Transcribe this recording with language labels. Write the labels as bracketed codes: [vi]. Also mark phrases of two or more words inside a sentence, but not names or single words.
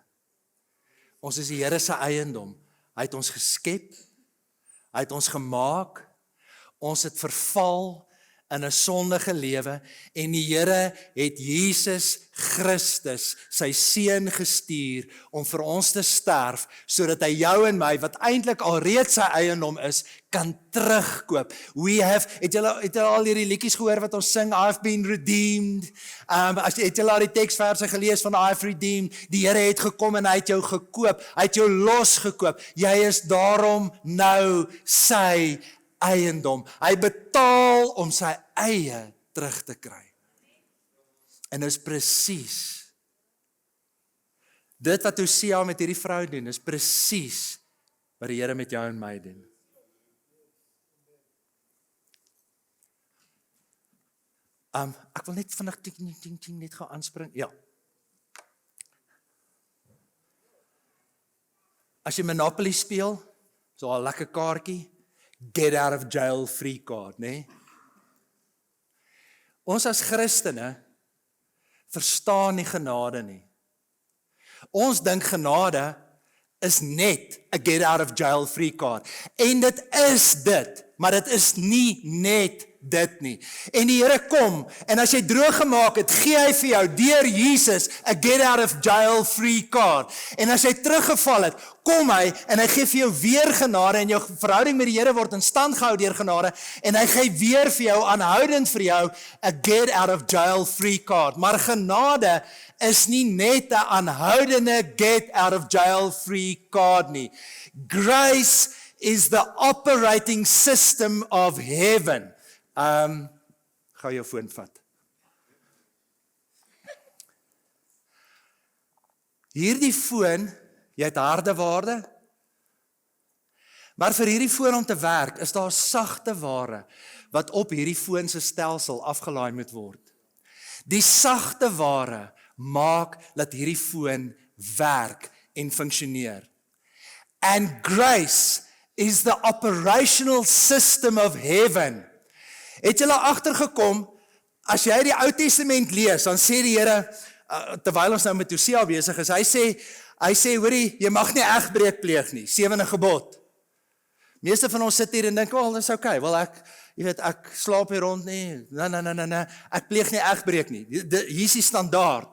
[af] Ons is die Here se eiendom. Hy het ons geskep, hy het ons gemaak, ons het verval in 'n sondige lewe en die Here het Jesus Christus, sy seun gestuur om vir ons te sterf, sodat hy jou en my, wat eintlik alreeds sy eiendom is, kan terugkoop. Het julle al hierdie liedjies gehoor wat ons sing, [en] I've been redeemed? [af] Het julle al die teksverse gelees van [en] I've redeemed? [af] Die Here het gekom en hy het jou gekoop, hy het jou losgekoop. Jy is daarom nou sy eiendom. Hy betaal om sy eie terug te kry. En is presies dit wat Hosea met hierdie vrou doen, is presies wat die Here met jou en my doen. Ek wil net vinnig net gaan aanspring. Ja. As jy Monopoly speel, so 'n lekker kaartjie, [en] get out of jail free card, [af] né? Ons as Christene verstaan nie genade nie. Ons dink genade is net 'n [en] get out of jail free card. [af] En dit is dit, maar dit is nie net dit nie. En die Here kom, en as jy droog gemaak het, gee hy vir jou deur Jesus 'n [en] get out of jail free card. [af] En as jy teruggeval het, kom hy en hy gee vir jou weer genade en jou verhouding met die Here word in stand gehou deur genade en hy gee weer vir jou aanhoudend vir jou 'n [en] get out of jail free card. [af] Maar genade is nie net 'n aanhoudende [en] get out of jail free card [af] nie. [en] Grace is the operating system of heaven. [af] Ga jou foon vat. Hierdie foon, jy het harde waarde, maar vir hierdie foon om te werk, is daar sagte ware wat op hierdie foon se stelsel afgelaai moet word. Die sagte ware maak dat hierdie foon werk en funksioneer. [en] And grace is the operational system of heaven. [af] Het julle agtergekom, as jy die Ou Testament lees, dan sê die Here, terwyl ons nou met Hosea besig is, hy sê, hoorie, jy mag nie egbreek pleeg nie, 7de gebod. Meeste van ons sit hier en dink, wel, dis okay, wel ek slaap hier rond nie, nee, ek pleeg nie egbreek nie, hier is die standaard.